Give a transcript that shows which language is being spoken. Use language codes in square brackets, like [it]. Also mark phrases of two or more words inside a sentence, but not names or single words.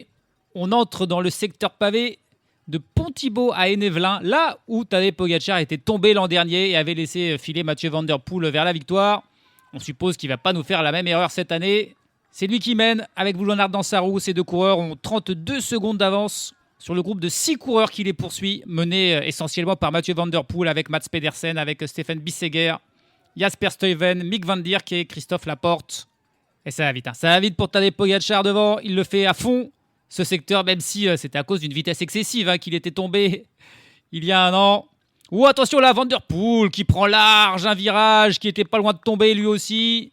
[fr] On entre dans le secteur pavé de Pont-Thibault à Hennevelin, là où Tadej Pogačar était tombé l'an dernier et avait laissé filer Mathieu Van Der Poel vers la victoire. On suppose qu'il ne va pas nous faire la même erreur cette année. C'est lui qui mène avec Wout van Aert dans sa roue. Ces deux coureurs ont 32 secondes d'avance sur le groupe de 6 coureurs qui les poursuit, mené essentiellement par Mathieu Van Der Poel avec Mats Pedersen, avec Stefan Bissegger, Jasper Stuyven, Mick Van Dijk et Christophe Laporte. Et ça va vite, hein. Ça va vite pour Tadej Pogačar devant. Il le fait à fond, ce secteur, même si c'était à cause d'une vitesse excessive qu'il était tombé il y a un an. Oh, attention là, Van Der Poel qui prend large un virage, qui était pas loin de tomber lui aussi.